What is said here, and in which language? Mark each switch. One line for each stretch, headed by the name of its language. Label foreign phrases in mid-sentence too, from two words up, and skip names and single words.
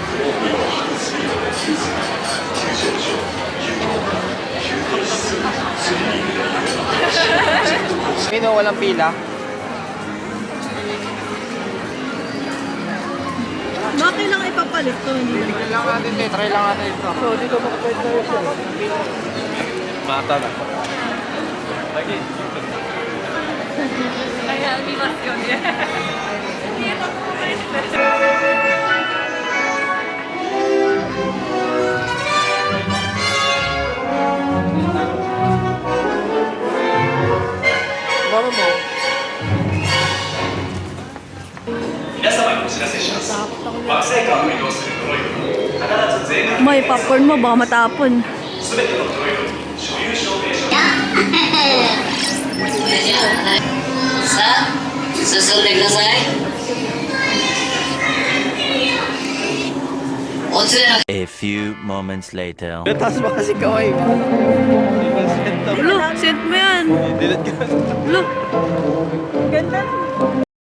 Filipino: Sino walang pila? Bakit kailangan ipapalit to? Hindi Tignan lang natin dito. Try lang natin ito. So, dito makapalit tayo siya. Mata na. Lagi.
Japanese: 見ますよね。見えたことないですね。
Filipino: Mama mo.
Japanese: 皆様にお知らせします惑星間を移動するドロイド必ず税関
Filipino: May popcorn mo, baka matapon.
Japanese: すべてのドロイドに所有証明書さあ、進んでください。お連れの
English: A few moments later.
Filipino: Taas pa kasi kaway mo. Ulo, sent mo yan. Dilat ka. Ulo. Ganda.